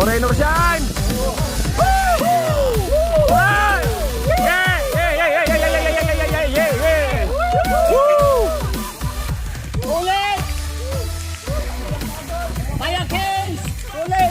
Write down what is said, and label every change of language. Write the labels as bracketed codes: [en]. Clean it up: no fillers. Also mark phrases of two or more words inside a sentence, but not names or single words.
[en] Torsian! Right! Yeah! Yeah! Yeah! Yeah! Yeah! Yeah! Yeah! Yeah! Yeah! Yeah! Woo! [tl] Ulit! Kaya Kens! Ulit!